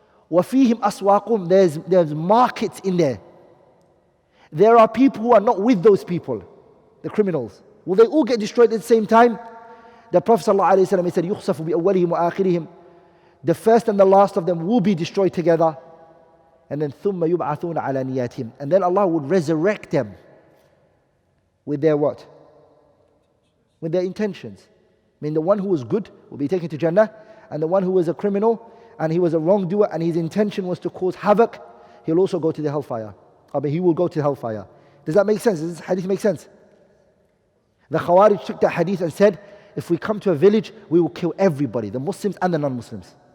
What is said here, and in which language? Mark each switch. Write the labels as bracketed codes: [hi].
[ar] وَفِيهِمْ أَسْوَاقُمْ. [en] There's markets in there. There are people who are not with those people, the criminals. Will they all get destroyed at the same time? The Prophet ﷺ, he said, [ar] يُخْسَفُ بِأَوَّلِهِمْ وَآخِرِهِمْ. [en] The first and the last of them will be destroyed together. And then [ar] ثُمَّ يُبْعَثُونَ عَلَى نِيَاتِهِمْ. [en] And then Allah would resurrect them with their what? With their intentions. I mean, the one who was good will be taken to Jannah, and the one who was a criminal and he was a wrongdoer and his intention was to cause havoc, he'll also go to the hellfire. I mean, he will go to the hellfire. Does that make sense? Does this hadith make sense? The Khawarij took that hadith and said, if we come to a village, we will kill everybody, the Muslims and the non-Muslims.